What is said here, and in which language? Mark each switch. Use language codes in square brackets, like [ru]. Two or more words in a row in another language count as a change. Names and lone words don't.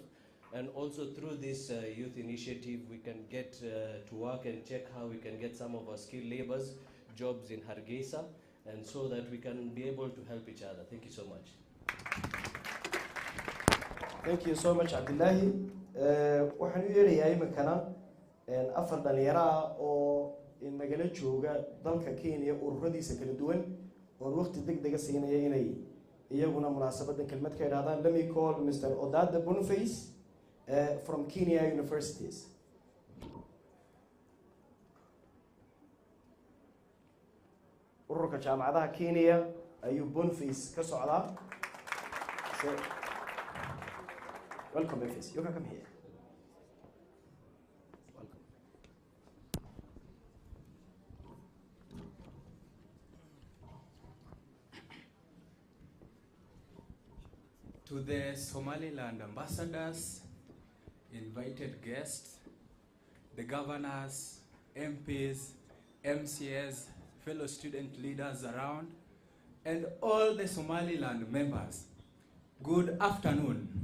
[en] And also through this youth initiative, we can get to work and check how we can get some of our skilled laborers jobs in Hargeisa, and so that we can be able to help each other. Thank you so much. Thank you so much, Abdullahi. [so] Waxaan u yeerayaa iminkana afar dhalinyaro oo in magala jooga dalka Kenya ururadiisa kala duwan oo waqti degdeg siinaya inay iyaguna munaasabadan kelmad ka yiraahdaan. [en] Let me call Mr. Odada Boniface from Kenya Universities. [so] Ururka jaamacadaha Kenya ayuu Boniface ka socdaa. [en] So, welcome Boniface. You can come here. To the Somaliland ambassadors, invited guests, the governors, MPs, MCS, fellow student leaders around, and all the Somaliland members, good afternoon.